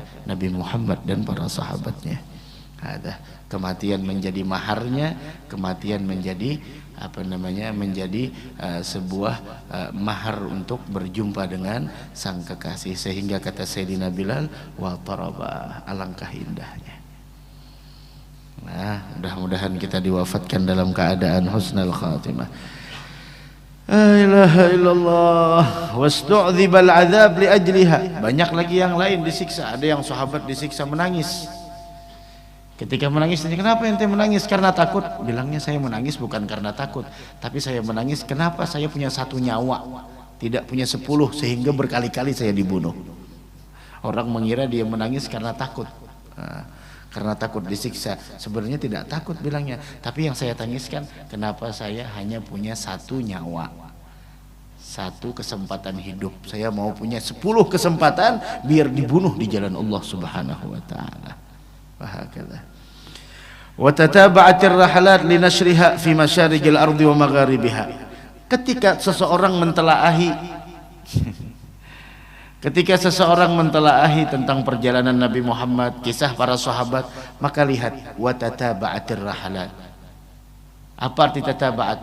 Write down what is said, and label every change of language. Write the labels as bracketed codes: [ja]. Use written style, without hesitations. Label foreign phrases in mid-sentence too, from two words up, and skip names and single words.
[id] Nabi Muhammad dan para sahabatnya. Ada kematian menjadi maharnya, kematian menjadi menjadi sebuah mahar untuk berjumpa dengan sang kekasih. Sehingga kata Sayyidina Bilal, [ar] وا طربا, [id] alangkah indahnya. Nah, mudah-mudahan kita diwafatkan dalam keadaan [ar] حسن الخاتمة. لا إله إلا الله واستعذب العذاب لأجلها. [id] Banyak lagi yang lain disiksa. Ada yang sahabat disiksa menangis. Ketika menangis, kenapa ente menangis? Karena takut. Bilangnya saya menangis bukan karena takut, tapi saya menangis kenapa? Saya punya 1 nyawa, tidak punya 10, sehingga berkali-kali saya dibunuh. Orang mengira dia menangis karena takut. Karena takut disiksa. Sebenarnya tidak takut bilangnya, tapi yang saya tangiskan kenapa saya hanya punya 1 nyawa, 1 kesempatan hidup. Saya mau punya 10 kesempatan biar dibunuh di jalan Allah [ar] سبحانه وتعالى. وهكذا. وتتابعت الرحلات لنشرها في مشارق الأرض ومغاربها. [id] Ketika seseorang mentelaahi tentang perjalanan Nabi Muhammad, kisah para sahabat, maka lihat [ar] وتتابعت الرحلات. [id] Apa arti tataba'at?